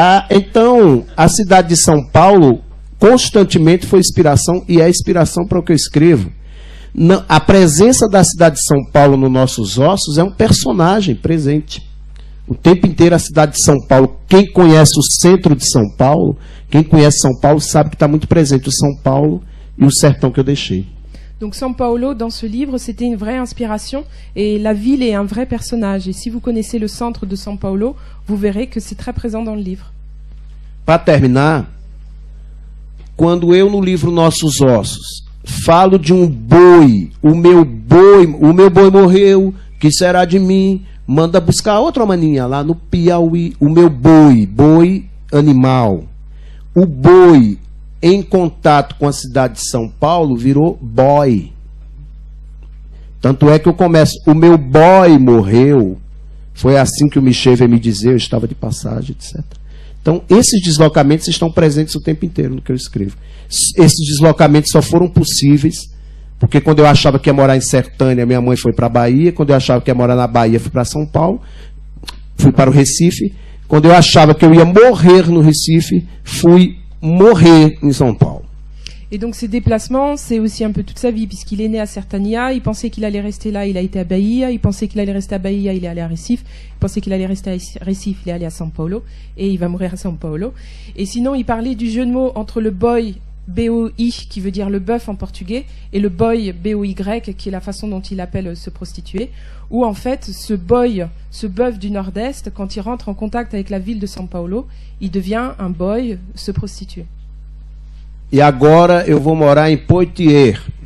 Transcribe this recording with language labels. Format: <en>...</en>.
<pt>Então, a cidade de São Paulo constantemente foi inspiração e é inspiração para o que eu escrevo. A presença da cidade de São Paulo nos nossos ossos é um personagem presente. O tempo inteiro a cidade de São Paulo, quem conhece o centro de São Paulo, quem conhece São Paulo sabe que está muito presente o São Paulo e o sertão que eu deixei.</pt> <fr>Donc São Paulo, dans ce livre, c'était une vraie inspiration et la ville est un vrai personnage. Et si vous connaissez le centre de São Paulo, vous verrez que c'est très présent dans le livre.</fr> <pt>Para terminar, quando eu no livro Nossos Ossos falo de um boi, o meu boi morreu, que será de mim? Manda buscar outra maninha lá no Piauí, o meu boi animal. O boi em contato com a cidade de São Paulo virou boy. Tanto é que eu começo, o meu boy morreu. Foi assim que o Michel veio me dizer, eu estava de passagem, etc. Então, esses deslocamentos estão presentes o tempo inteiro no que eu escrevo. Esses deslocamentos só foram possíveis porque quando eu achava que ia morar em Sertânia, minha mãe foi para a Bahia. Quando eu achava que ia morar na Bahia, fui para São Paulo. Fui para o Recife. Quando eu achava que eu ia morrer no Recife, fui morrer em São Paulo.</pt> <fr>Et donc ces déplacements, c'est aussi un peu toute sa vie, puisqu'il est né à Sertânia, il pensait qu'il allait rester là, il a été à Bahia, il pensait qu'il allait rester à Bahia, il est allé à Recife, il pensait qu'il allait rester à Recife, il est allé à São Paulo, et il va mourir à São Paulo. Et sinon, il parlait du jeu de mots entre le boy, B-O-I, qui veut dire le bœuf en portugais, et le boy, B-O-Y, qui est la façon dont il appelle se prostituer, où en fait, ce boy, ce bœuf du Nord-Est, quand il rentre en contact avec la ville de São Paulo, il devient un boy, se prostituer.</fr> <pt>E agora eu vou morar em Poitiers.</pt>